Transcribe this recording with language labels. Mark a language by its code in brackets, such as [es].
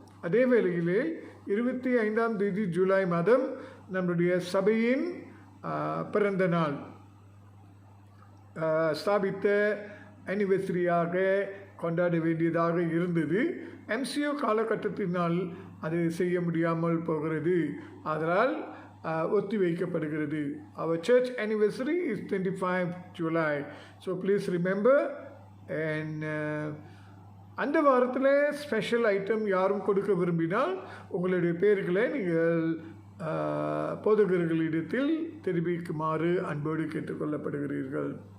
[ta] அதே வேளையிலே 25ஆம் தேதி ஜூலை மாதம் நம்முடைய சபையின் பிறந்த நாள் ஸ்தாபித்த அனிவர்சரியாக கொண்டாட வேண்டியதாக இருந்தது. MCO காலகட்டத்தினால் அது செய்ய முடியாமல் போகிறது. அதனால் ஒத்தி வைக்கப்படுகிறது. [en] Our church anniversary is 25 July. So please remember. And [ta] அந்த வாரத்தில் ஸ்பெஷல் ஐட்டம் யாரும் கொடுக்க விரும்பினால் உங்களுடைய பெயர்களை நீங்கள் போதகர்களிடத்தில் தெரிவிக்குமாறு அன்போடு கேட்டுக்கொள்ளப்படுகிறீர்கள்.